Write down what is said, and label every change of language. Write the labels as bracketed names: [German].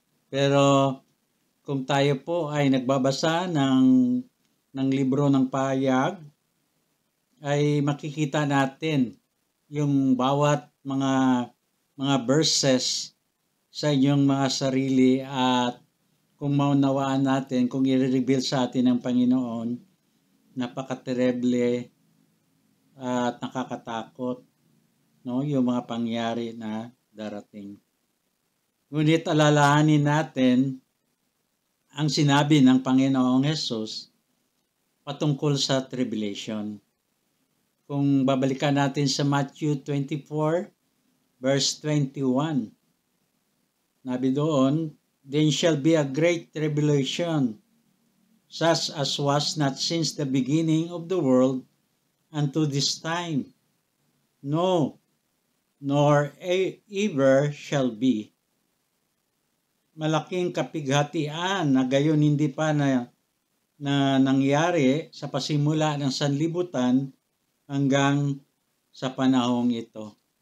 [Filipino] Pero kung tayo po ay nagbabasa ng libro ng pahayag, ay makikita natin yung bawat mga verses sa inyong mga sarili, at kung maunawaan natin, kung i-reveal sa atin ng Panginoon, napaka-terrible at nakakatakot, no, yung mga pangyari na darating. Ngunit alalahanin natin ang sinabi ng Panginoong Hesus patungkol sa tribulation. Kung babalikan natin sa Matthew 24, verse 21, nabi doon, [English] "Then shall be a great tribulation, such as was not since the beginning of the world unto this time, no, nor ever shall be." [Filipino] Malaking kapighatian na gayon hindi pa na nangyari sa pasimula ng sanlibutan hanggang sa panahong ito.